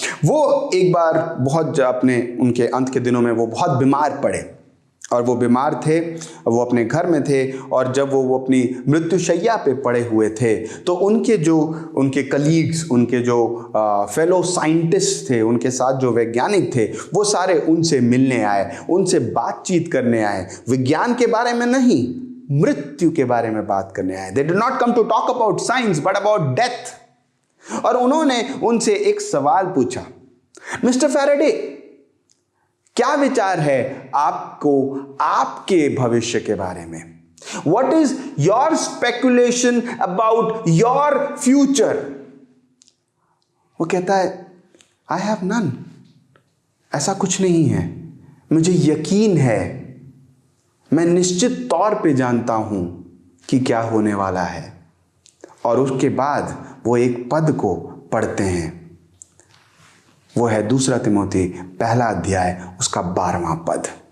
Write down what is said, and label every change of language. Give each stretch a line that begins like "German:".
Hindi: वो एक बार उनके अंत के दिनों में वो बहुत बीमार पड़े, और वो बीमार थे, वो अपने घर में थे, और जब वो अपनी मृत्युशैया पे पड़े हुए थे तो उनके कलीग्स, उनके जो फेलो साइंटिस्ट थे, उनके साथ जो वैज्ञानिक थे, वो सारे उनसे मिलने आए, उनसे बातचीत करने आए। विज्ञान के बारे में नहीं, मृत्यु के बारे में बात करने आए।
English: They did not come to talk about science but about death।
Hindi: और उन्होंने उनसे एक सवाल पूछा, मिस्टर फैराडे, क्या विचार है आपको आपके भविष्य के बारे में?
English: What is your speculation about your future?
Hindi: वो कहता है,
English: I have none।
Hindi: ऐसा कुछ नहीं है। मुझे यकीन है, मैं निश्चित तौर पे जानता हूं कि क्या होने वाला है। और उसके बाद वो एक पद को पढ़ते हैं, वो है 2 तिमोथी 1 अध्याय उसका 12वां पद।